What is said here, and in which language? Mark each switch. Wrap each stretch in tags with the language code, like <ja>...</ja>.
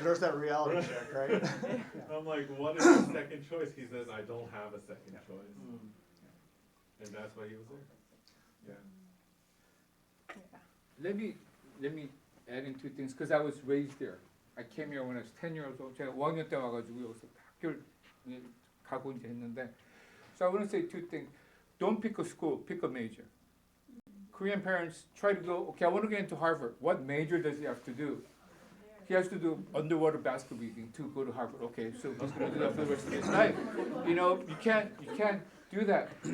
<en>there's that reality check, right? I'm like, what is the second choice? He says, I don't have a second choice. And that's why he was there. Yeah. Let me add in two things, because I was raised there. I came here when I was 10 years old.</en> <ko>제가 5학년 때 와가지고 여기서 학교를 가고 이제 했는데.</ko> <en>So I want to say two things. Don't pick a school, pick a major. Korean parents try to go, okay, I want to get into Harvard. What major does he have to do? He has to do underwater basketball to go to Harvard. Okay, so he's going to do that for the rest of his life. You know, you can't do that.</en>